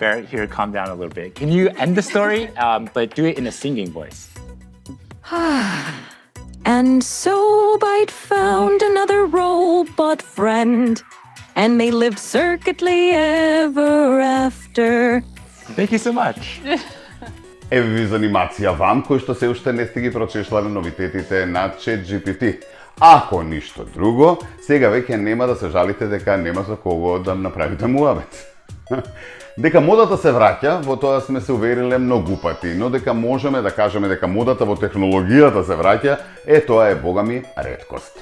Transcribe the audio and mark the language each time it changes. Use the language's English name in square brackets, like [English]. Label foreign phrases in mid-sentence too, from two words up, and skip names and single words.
[English] Barrett here, calm down a little bit. Can you end the story, but do it in a singing voice? And so Byte found another robot friend, and they lived circuitly ever after. Thank you so much. [Macedonian] Еве ви занимација вам кои што се уште не сте ги прочешлале новитетите на ChatGPT. Ако ништо друго, сега веќе нема да се жалите дека нема за кого да направите муабет. Дека модата се враќа, во тоа сме се увериле многу пати, но дека можеме да кажеме дека модата во технологијата се враќа, тоа е богами реткост.